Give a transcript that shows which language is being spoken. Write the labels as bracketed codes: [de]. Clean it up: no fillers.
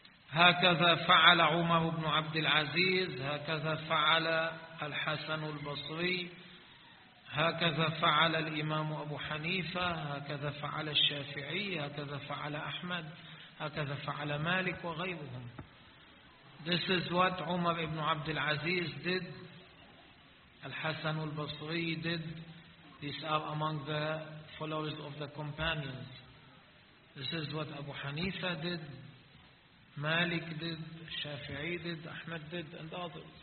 [ar] هكذا فعل عمر بن عبد العزيز، هكذا فعل الحسن البصري، هكذا فعل الإمام أبو حنيفة، هكذا فعل الشافعي، هكذا فعل أحمد، هكذا فعل مالك وغيرهم. [en] This is what عمر بن عبد العزيز did. الحسن البصري did. These are among the followers of the companions. This is what Abu Hanifa did, Malik did, Shafi'i did, Ahmed did, and others.